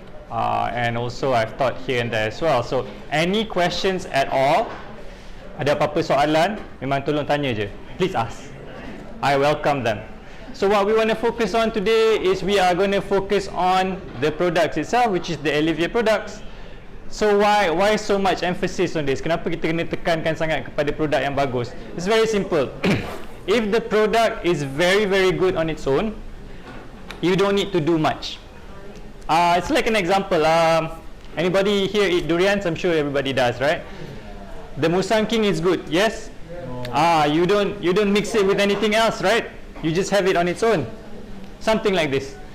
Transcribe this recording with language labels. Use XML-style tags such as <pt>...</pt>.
<en>And also I've taught here and there as well. So any questions at all,</en> <ms>ada apa-apa soalan, memang tolong tanya je.</ms> <en>Please ask. I welcome them. So what we want to focus on today is we are going to focus on the products itself, which is the Elle Vire products. So why so much emphasis on this?</en> <ms>Kenapa kita kena tekankan sangat kepada produk yang bagus?</ms> <en>It's very simple. If the product is very good on its own, you don't need to do much. It's like an example. Anybody here eat durians? I'm sure everybody does, right? The Musang King is good, yes? You don't mix it with anything else, right? You just have it on its own. Something like this.</en>